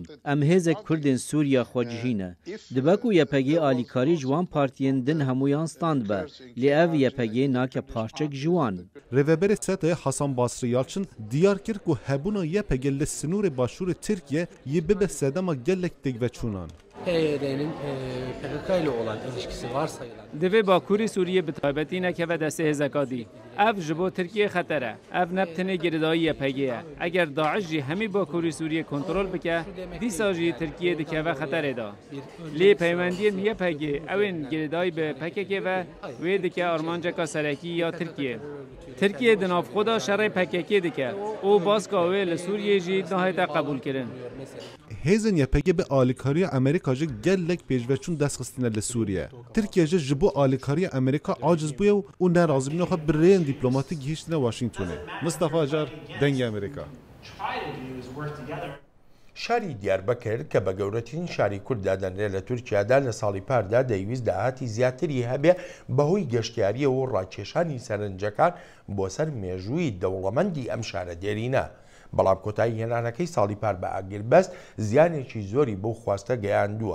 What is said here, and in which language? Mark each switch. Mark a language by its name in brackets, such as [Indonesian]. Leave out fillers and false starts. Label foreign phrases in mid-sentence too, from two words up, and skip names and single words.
[Kurdish] Em hêzek Kurdên Sûriya xwe cihîne. Dibe ku YPG alîkarî ji wan partiyên din hemûyan stand be. Lê ev YPG nake parçek ji wan. Rêveberê SETAyê Hasan Basri Yalçın diyar kir ku hebûna YPG li sinûrê başûrê Tirkiye yê bibe sedema gelek têkveçûnan. [Turkish] PYD'nin PKK ile olan ilişkisi varsayılan. [Kurdish] Divê Bakurê Sûriyê bi taybetî nekeve destê hêzekadî. Ev ji bo Tirkiye xeter e. Ev ne tenê girêdayî YPG ye. Eger Daeş jî hemî Bakurê Sûriyê kontrol bike, dîsa jî Tirkiye dikeve xeterê da. Lê peywendiyên YPG ewên girêdayî bi PKK ve wê dike armanceka serekî ya Tirkiye. Tirkiye di navxwe da şerê PKK dike û baska wê li Sûriyê jî nahête qebûl kirin. Hêzên YPG bi alîkariya Amerîka ji gelek pêşveçûn destxistîne li Sûriye. Tirkiye ji bo alîkariya Amerîka aciz bûye û nerazîbûna xwe bi rêyên dîplomatîk gihîştine Washingtonê. Mustafa Acar, Dengê Amerîka. [Central Kurdish] شاری دیاربەکر کە بە گەورەترین شاری کورد دادەنرێت لە تورکیادا لە ساڵی پاردا دەیویست داهاتی زیاتری هەبێ بەهۆی گەشتیاریە و ڕاکێشانی سەرنجەکان بۆ سەر مێژووی دەوڵەمەندی ئەم شارە دێرینە. بەڵام کۆتایی هێنانەکەی ساڵی پار بە ئاگربەست زیانێکی زۆری بۆ خواستە گەیاندووە.